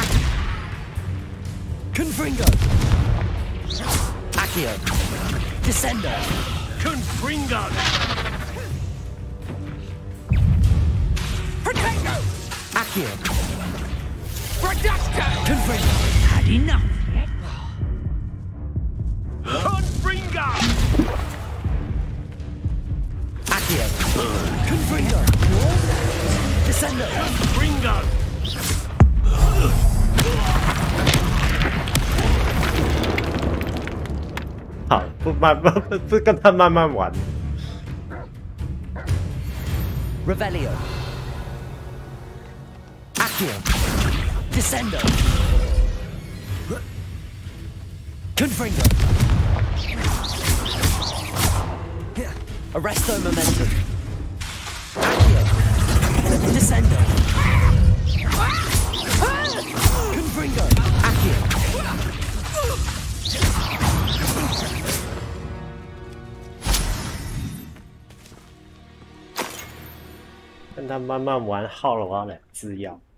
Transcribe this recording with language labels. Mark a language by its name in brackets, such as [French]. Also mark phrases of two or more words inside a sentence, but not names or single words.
[Latin] Confringo. Accio. Descendo. Confringo. Protego. Accio. Reducto. Confringo. [English] Had enough yet? [Latin] Confringo. Accio. Confringo. Descendo. Confringo. [Chinese] 好，不跟他慢慢玩。 [Latin] Revelio. Accio. Descendo. Confringo. Arresto momentum. Accio. Descendo. Confringo. Accio. [Chinese] 跟他慢慢玩，耗了我2支药。